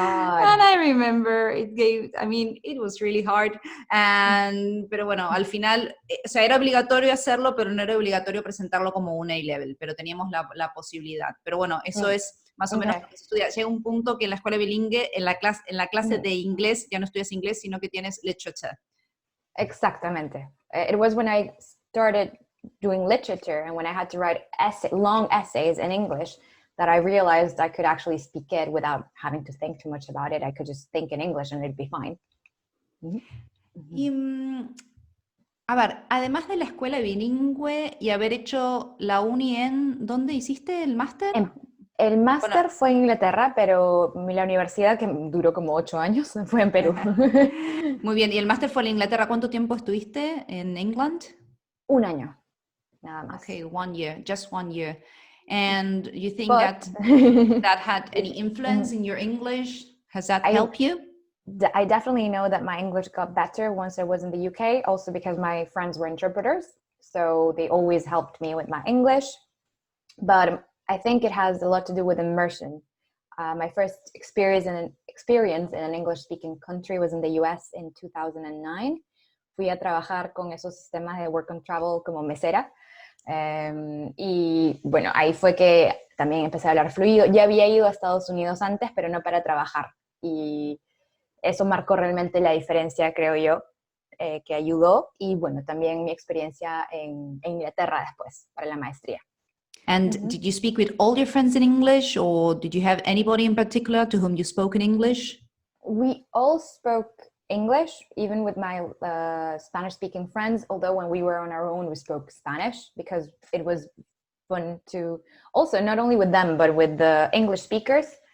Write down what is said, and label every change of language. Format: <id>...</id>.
<en>And I remember it gave, I mean, it was really hard.</en> <es>Pero bueno, al final, o sea, era obligatorio hacerlo, pero no era obligatorio presentarlo como un A-level, pero teníamos la posibilidad. Pero bueno, eso Mm, es más o menos</es> <en>Okay.</en> <es>lo que se estudia. Llega un punto que en la escuela bilingüe, en la clase Mhm. de inglés, ya no estudias inglés, sino que tienes literature. Exactamente.</es> <en>It was when I started doing literature and when I had to write long essays in English that I realized I could actually speak it without having to think too much about it. I could just think in English and it'd be fine. Mhm.</en> <es>Y, a ver, además de la escuela bilingüe y haber hecho la uni en, ¿dónde hiciste el máster? El Bueno, máster fue en Inglaterra, pero la universidad, que duró como 8 años, fue en Perú. muy bien. ¿Y el máster fue en Inglaterra? ¿Cuánto tiempo estuviste en England? Un año, nada más.</es> <en>Okay, 1 year, just 1 year. And you think But that that had any influence in your English? Has that I helped you? I definitely know that my English got better once I was in the UK, also because my friends were interpreters. So they always helped me with my English. But I think it has a lot to do with immersion. My first experience in an English-speaking country was in the US in 2009.</en> <es>Fui a trabajar con esos sistemas de work and travel como mesera. Y bueno, ahí fue que también empecé a hablar fluido. Ya había ido a Estados Unidos antes, pero no para trabajar. Y eso marcó realmente la diferencia, creo yo, que ayudó. Y bueno, también mi experiencia en Inglaterra después, para la maestría.</es> <en>And Mm-hmm. did you speak with all your friends in English, or did you have anybody in particular to whom you spoke in English? We all spoke English, even with my Spanish-speaking friends, although when we were on our own, we spoke Spanish because it was fun to also, not only with them, but with the English speakers.</en>